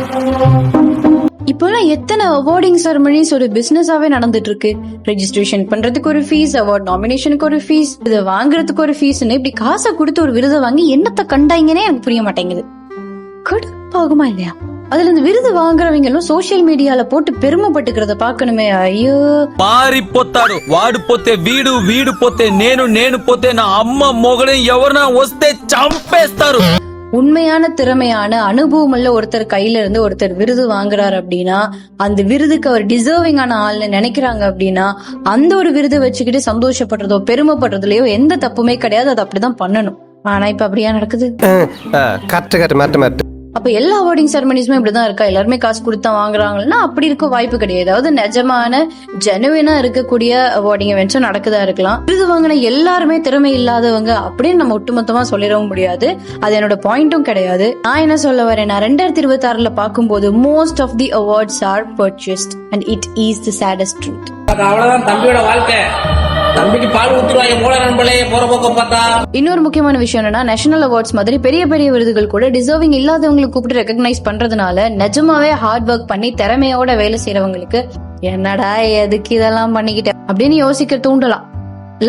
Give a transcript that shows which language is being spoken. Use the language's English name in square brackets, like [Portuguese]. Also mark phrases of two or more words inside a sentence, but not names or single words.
[Tamil] இப்போலாம் எத்தனை [English] awarding ceremonies [Tamil] ஒரு பிசினஸாவே நடந்துட்டு இருக்கு. ரெஜிஸ்ட்ரேஷன் பண்றதுக்கு ஒரு ஃபீஸ், [English] award nomination [Tamil] ஒரு ஃபீஸ், இதை வாங்குறதுக்கு ஒரு ஃபீஸ்னு இப்படி காசை கொடுத்து ஒரு விருதை வாங்கி என்னத்த கண்டாங்கன்னே எனக்கு புரிய மாட்டேங்குது. கடுப்பாகுமா இல்லையா? அதுல இந்த விருது வாங்குறவங்களும் [English] social media [Tamil] போட்டு பெருமைப்பட்டுக்கிறத பாக்கணுமே. ஐயோ, [Telugu] మారిపోతాడు వాడు పోతే వీడు, వీడు పోతే నేను, నేను పోతే నా అమ్మ మొగడు ఎవరైనా వస్తే చంపేస్తారు. [Tamil] உண்மையான திறமையான அனுபவம் உள்ள ஒருத்தர் கையில இருந்து ஒருத்தர் விருது வாங்குறாரு அப்படின்னா, அந்த விருதுக்கு அவர் டிசர்விங்கான ஆள்னு நினைக்கிறாங்க அப்படின்னா, அந்த ஒரு விருதை வச்சுக்கிட்டு சந்தோஷப்படுறதோ பெருமைப்படுறதுலயோ எந்த தப்புமே கிடையாது. அது அப்படிதான் பண்ணணும். ஆனா இப்ப அப்படியா நடக்குது? அப்ப எல்லா [English] awarding ceremonies [Tamil] இப்படிதான் இருக்கா? எல்லாருமே காசு கொடுத்தா வாங்குறாங்கன்னா அப்படி இருக்க வாய்ப்பு கிடையாது. அதாவது நிஜமான ஜெனுவினா இருக்கக்கூடிய [English] awarding events [Tamil] நடக்குதா இருக்கலாம். விருது வாங்கின எல்லாருமே திறமை இல்லாதவங்க அப்படின்னு நம்ம ஒட்டுமொத்தமா சொல்லிடவும் முடியாது. அது என்னோட பாயிண்டும் கிடையாது. நான் என்ன சொல்ல வரேன், 2026 பாக்கும்போது [English] most of the awards are purchased and it is the saddest truth. [Tamil] அவ்வளவுதான் தம்பியோட வாழ்க்கை. தம்பிக்கு பால் ஊத்துருவாங்க போல நண்பர்களே, போற போக்க பார்த்தா. இன்னொரு முக்கியமான விஷயம் என்னன்னா, [English] national awards [Tamil] மாதிரி பெரிய பெரிய விருதுகள் கூட டிசர்விங் இல்லாதவங்களை கூப்பிட்டு ரெகக்னைஸ் பண்றதுனால நிஜமாவே [English] hard work [Tamil] பண்ணி திறமையோட வேலை செய்யறவங்களுக்கு என்னடா எதுக்கு இதெல்லாம் பண்ணிக்கிட்ட அப்படின்னு யோசிக்க தூண்டலாம் இல்ல?